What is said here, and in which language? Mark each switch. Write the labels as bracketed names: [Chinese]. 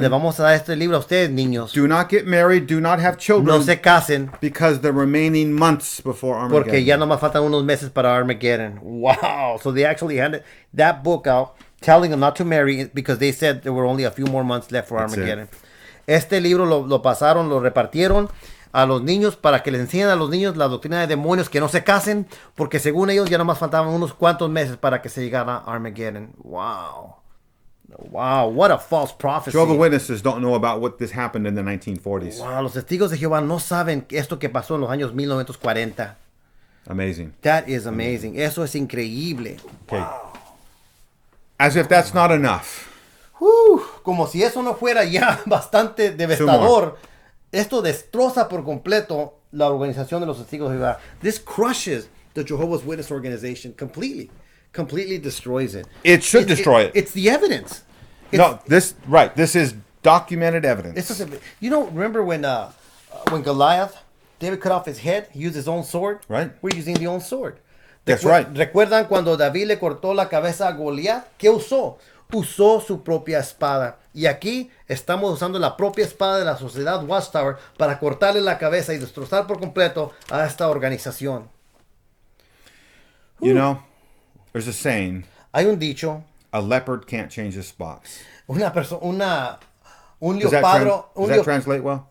[Spanish] Le vamos a dar este libro a ustedes, niños. [English] Do not get married. Do not have children. [Spanish] No se casen. [English] Because the remaining months before Armageddon. [Spanish] Porque ya nomás faltan unos meses para Armageddon. Wow. [English] So they actually handed that book out, telling them not to marry because they said there were only a few more months left for Armageddon. [Spanish] Este libro lo pasaron, lo repartieron a los niños para que les enseñen a los niños la doctrina de demonios, que no se casen, porque según ellos ya nomás faltaban unos cuantos meses para que se llegara a Armageddon. [English] Wow. Wow, what a false prophecy. Jehovah's Witnesses don't know about what this happened in the 1940s. [Spanish] Wow, los testigos de Jehová no saben esto que pasó en los años 1940. [English] Amazing. That is amazing. [Spanish] Eso es increíble. [English] Okay. Wow. As if that's not enough. [Spanish] Como si eso no fuera ya bastante devastador. Esto destroza por completo la organización de los testigos de Jehová. [English] This crushes the Jehovah's Witness organization completely. Completely destroys it. It should destroy it. It's the evidence. This is documented evidence. Remember when Goliath, David cut off his head, he used his own sword? Right. We're using the own sword. That's right. [Spanish] ¿Recuerdan cuando David le cortó la cabeza a Goliat? ¿Qué usó? Usó su propia espada. Y aquí estamos usando la propia espada de la sociedad Watchtower para cortarle la cabeza y destrozar por completo a esta organización. [English] You know, there's a saying. [Spanish] Hay un dicho. [English] A leopard can't change his spots. [Spanish] Un leopardo. [English] Does that translate well?